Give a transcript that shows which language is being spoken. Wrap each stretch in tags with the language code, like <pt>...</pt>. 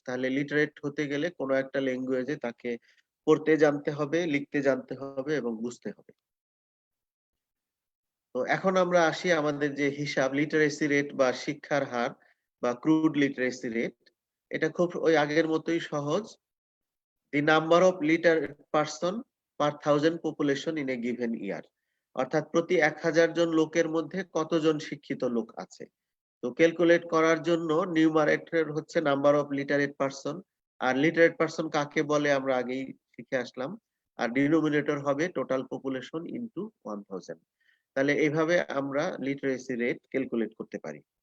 <bn>তাহলে লিটারেট হতে গেলে কোনো একটা ল্যাঙ্গুয়েজে তাকে পড়তে জানতে হবে, লিখতে জানতে হবে এবং বুঝতে হবে। তো এখন আমরা আসি আমাদের যে হিসাব লিটারেসি রেট বা শিক্ষার হার বা ক্রুড লিটারেসি রেট। এটা খুব ওই আগের মতোই সহজ।</bn> <en>The number of literate person per thousand population in a given year,</en> <bn>অর্থাৎ প্রতি 1000 জন লোকের মধ্যে কতজন শিক্ষিত লোক আছে। তো ক্যালকুলেট করার জন্য নিউমারেটর হচ্ছে number of literate person. আর literate person কাকে বলে আমরা আগেই শিখে আসলাম। আর ডিনোমিনেটর হবে টোটাল পপুলেশন ইনটু 1000। তাহলে এইভাবে আমরা লিটারেসি রেট ক্যালকুলেট করতে পারি।</bn>